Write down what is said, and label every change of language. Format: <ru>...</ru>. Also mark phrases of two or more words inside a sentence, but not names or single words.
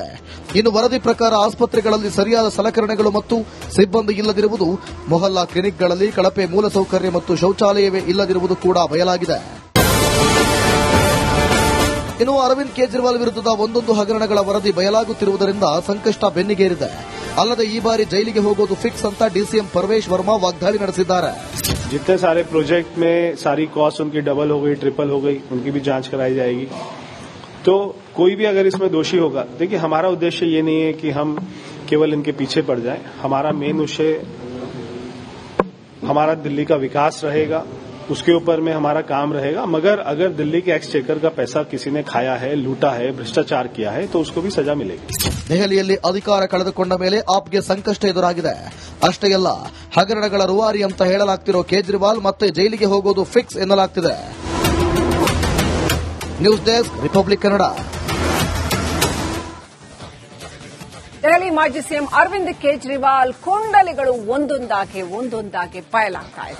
<kn>ಇನ್ನು ವರದಿ ಪ್ರಕಾರ ಆಸ್ಪತ್ರೆಗಳಲ್ಲಿ ಸರಿಯಾದ ಸಲಕರಣೆಗಳು ಮತ್ತು ಸಿಬ್ಬಂದಿ ಇಲ್ಲದಿರುವುದು, ಮೊಹಲ್ಲಾ ಕ್ಲಿನಿಕ್ಗಳಲ್ಲಿ ಕಳಪೆ ಮೂಲಸೌಕರ್ಯ ಮತ್ತು ಶೌಚಾಲಯವೇ ಇಲ್ಲದಿರುವುದು ಕೂಡ ಬಯಲಾಗಿದೆ. ಇನ್ನು ಅರವಿಂದ್ ಕೇಜ್ರಿವಾಲ್ ವಿರುದ್ಧದ ಒಂದೊಂದು ಹಗರಣಗಳ ವರದಿ ಬಯಲಾಗುತ್ತಿರುವುದರಿಂದ ಸಂಕಷ್ಟ ಬೆನ್ನಿಗೇರಿದೆ. ಅಲ್ಲದೆ ಈ ಬಾರಿ ಜೈಲಿಗೆ ಹೋಗೋದು ಫಿಕ್ಸ್ ಅಂತ ಡಿಸಿಎಂ ಪರ್ವೇಶ್ ವರ್ಮಾ ವಾಗ್ದಾಳಿ ನಡೆಸಿದ್ದಾರೆ.</kn> <hi>जितने सारे प्रोजेक्ट में सारी कॉस्ट उनकी डबल हो गई, ट्रिपल हो गई, उनकी भी जांच कराई जाएगी. तो कोई भी अगर इसमें दोषी होगा, देखिए हमारा उद्देश्य ये नहीं है कि हम केवल इनके पीछे पड़ जाएं. हमारा मेन उद्देश्य हमारा दिल्ली का विकास रहेगा, उसके ऊपर में हमारा काम रहेगा. मगर अगर दिल्ली के एक्सचेकर का पैसा किसी ने खाया है, लूटा है, भ्रष्टाचार किया है, तो उसको भी सजा मिलेगी.</hi> <kn>ದೆಹಲಿಯಲ್ಲಿ ಅಧಿಕಾರ ಕಳೆದುಕೊಂಡ ಮೇಲೆ ಆಪ್ಗೆ ಸಂಕಷ್ಟ ಎದುರಾಗಿದೆ. ಅಷ್ಟೇ ಅಲ್ಲ, ಹಗರಣಗಳ ರೂವಾರಿ ಅಂತ ಹೇಳಲಾಗ್ತಿರೋ ಕೇಜ್ರಿವಾಲ್ ಮತ್ತೆ ಜೈಲಿಗೆ ಹೋಗೋದು ಫಿಕ್ಸ್ ಎನ್ನಲಾಗ್ತಿದೆ.</kn> <en>news desk,</en> <kn>ರಿಪಬ್ಲಿಕ್ ಕನ್ನಡ. ದೆಹಲಿ ಮಾಜಿ ಸಿಎಂ ಅರವಿಂದ್ ಕೇಜ್ರಿವಾಲ್ ಕುಂಡಲಿಗಳು ಒಂದೊಂದಾಗಿ ಬಯಲಾಗ್ತಾ ಇದೆ.</kn>